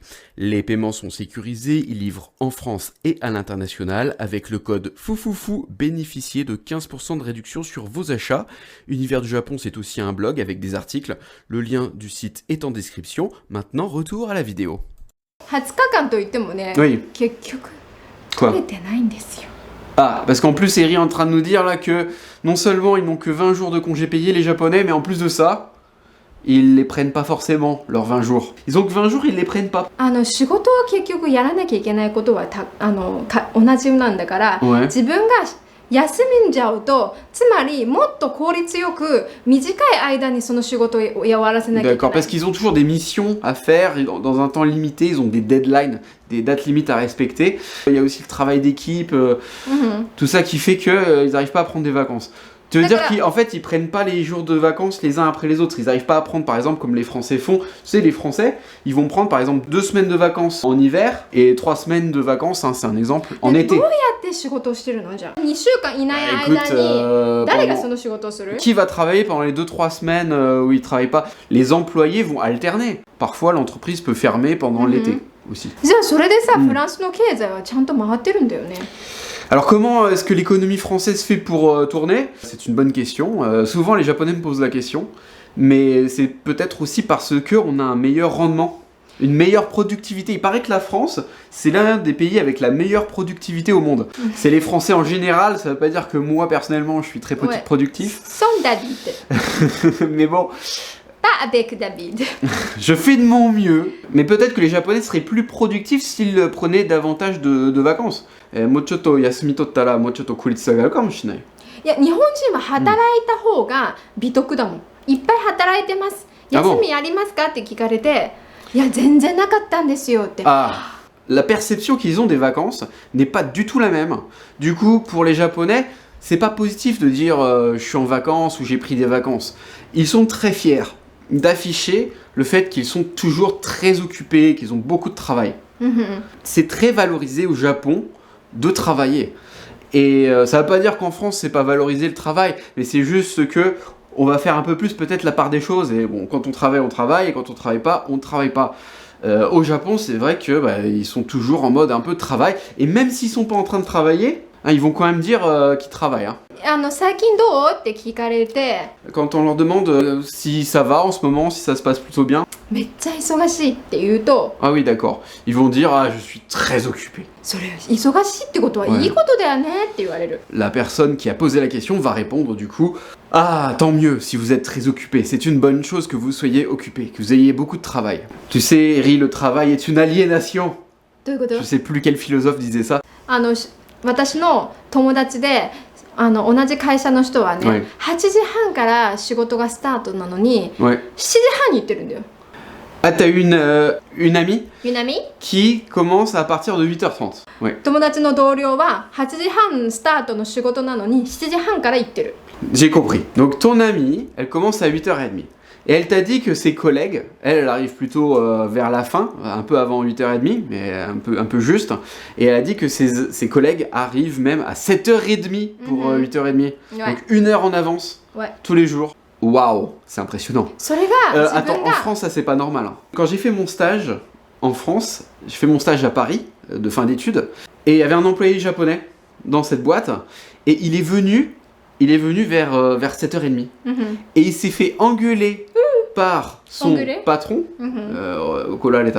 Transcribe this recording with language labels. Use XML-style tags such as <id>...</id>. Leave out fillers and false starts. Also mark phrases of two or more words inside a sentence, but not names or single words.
<fr>Les paiements sont sécurisés, ils livrent en France et à l'international. Avec le code FOUFOUFOU, bénéficiez de 15% de réduction sur vos achats. Univers du Japon, c'est aussi un blog avec des articles. Le lien du site est en description. Maintenant, retour à la vidéo.</fr> <ja>20 日間といってもね、</ja> <fr>Oui.</fr> <ja>結局</ja> <fr>Quoi?</fr> <ja>取れてないんですよ。</ja> <fr>Ah, parce qu'en plus, Eri est en train de nous dire là que non seulement ils n'ont que 20 jours de congés payés, les Japonais, mais en plus de ça, ils les prennent pas forcément, leurs 20 jours. Ils ont que 20 jours, ils les prennent pas.</fr> <ja>仕事は結局やらなきゃいけないことは同じなんだから、</ja> <fr>Ouais.</fr> <ja>自分が休んじゃうと、つまりもっと効率よく短い間にその仕事を終わらせなきゃいけない。</ja> <fr>D'accord, parce qu'ils ont toujours des missions à faire dans un temps limité, ils ont des deadlines, des dates limites à respecter. Il y a aussi le travail d'équipe, tout ça qui fait qu'ils n'arrivent pas à prendre des vacances. Tu veux dire qu'en fait, ils prennent pas les jours de vacances les uns après les autres. Ils n'arrivent pas à prendre, par exemple, comme les Français font. Tu sais, les Français, ils vont prendre, par exemple, 2 semaines de vacances en hiver et 3 semaines de vacances, hein, c'est un exemple, en été.</fr> <ja>どうやって仕事をしてるのじゃあ2週間いない間</ja> <fr>Écoute,</fr> <ja>に誰がその仕事をする</ja> <fr>Qui va travailler pendant les 2-3 semaines où ils travaillent pas? Les employés vont alterner. Parfois, l'entreprise peut fermer pendant l'été aussi.</fr> <ja>じゃあそれでさ、フランスの経済はちゃんと回ってるんだよね。</ja> <fr>Alors comment est-ce que l'économie française fait pour tourner? C'est une bonne question. Souvent les Japonais me posent la question, mais c'est peut-être aussi parce qu'on a un meilleur rendement, une meilleure productivité. Il paraît que la France, c'est l'un des pays avec la meilleure productivité au monde. C'est les Français en général, ça veut pas dire que moi personnellement je suis très Ouais. productif, Sans David. mais bon, Pas avec David. je fais de mon mieux. Mais peut-être que les Japonais seraient plus productifs s'ils prenaient davantage de vacances.</fr> <ja>もうちょっと休み取ったらもうちょっと効率が上がるかもしれない。いや、日本人は働いた方が美徳だもん。いっぱい働いてます。あ休みありますかって聞かれて、いや、全然なかったんですよって。</ja> <fr>Ah, la perception qu'ils ont des vacances n'est pas du tout la même. Du coup, pour les Japonais, c'est pas positif de dire je suis en vacances ou j'ai pris des vacances. Ils sont très fiers d'afficher le fait qu'ils sont toujours très occupés, qu'ils ont beaucoup de travail. C'est très valorisé au Japon de travailler. Et ça veut pas dire qu'en France c'est pas valorisé le travail, mais c'est juste que on va faire un peu plus peut-être la part des choses. Et bon, quand on travaille, et quand on travaille pas, on travaille pas. Au Japon, c'est vrai que ils sont toujours en mode un peu de travail. Et même s'ils sont pas en train de travailler, hein, ils vont quand même dire qu'ils travaillent. Hein.</fr> <ja>最近どうって聞かれて、</ja> <fr>Quand on leur demande si ça va en ce moment, si ça se passe plutôt bien.</fr> <ja>めっちゃ忙しいって言うと、</ja> <fr>Ah oui, d'accord. Ils vont dire ah je suis très occupé.</fr> <ja>それ忙しいってことはいいことだよねって言われる。</ja> <fr>La personne qui a posé la question va répondre du coup ah tant mieux si vous êtes très occupé. C'est une bonne chose que vous soyez occupé, que vous ayez beaucoup de travail. Tu sais, Eri, le travail est une aliénation.</fr> <ja>どういうこと</ja> <fr>Je sais plus quel philosophe disait ça.</fr> <ja>私の友達で同じ会社の人はね、はい 8時半から仕事がスタートなのに</ja> <fr>Ouais.</fr> <ja>7時半に行ってるんだよ。</ja> <fr>Ah, t'as une amie</fr> <ja>ゆなみ</ja> <fr>qui commence à partir de 8h30. Ouais.</fr> <ja>友達の同僚は8時半スタートの仕事なのに7時半から行ってる。</ja> <fr>J'ai compris. Donc ton amie, elle commence à 8h30. Et elle t'a dit que ses collègues, elle arrive plutôt vers la fin, un peu avant 8h30, mais un peu juste. Et elle a dit que ses collègues arrivent même à 7h30 pour 8h30. Ouais. Donc 1 heure en avance, Ouais. tous les jours. Waouh, c'est impressionnant.</fr> <ja>それが自</ja> <fr>Attends,</fr> <ja>分</ja> <fr>en</fr> <ja>が</ja> <fr>France, ça c'est pas normal. Hein. Quand j'ai fait mon stage en France, je fais mon stage à Paris, de fin d'études, et il y avait un employé japonais dans cette boîte, et il est venu vers 7h30. Et il s'est fait engueuler par son patron, Okola l'État.</fr>